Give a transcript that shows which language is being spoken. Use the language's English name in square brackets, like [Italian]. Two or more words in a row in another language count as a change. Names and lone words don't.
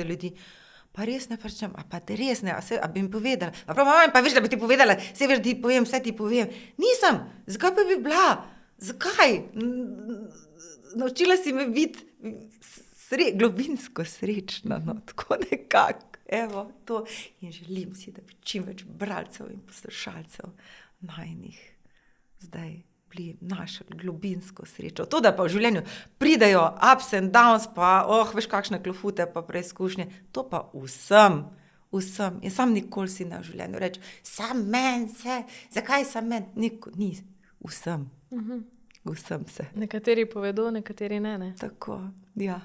[Slovenian] ljudi, pa res ne pričem, pa te res ne, a bi mi povedala, pa veš, da bi ti povedala, vse veš, da ti povem, vse ti povem, nisem, zakaj pa bi bila, zakaj, naučila si me biti globinsko srečna, no, tako nekako, evo, to, in želim si, da bi čim več bralcev in poslušalcev najnih zdaj bili našli globinsko srečo. To, da pa v življenju pridejo [English] ups and downs, [Slovenian] pa veš kakšne klofute, pa preizkušnje, to pa vsem. In sam nikoli si ne v življenju reči, sam men se, zakaj sam men? Ni, vsem. Vsem se. Nekateri povedo, nekateri ne. Tako, ja.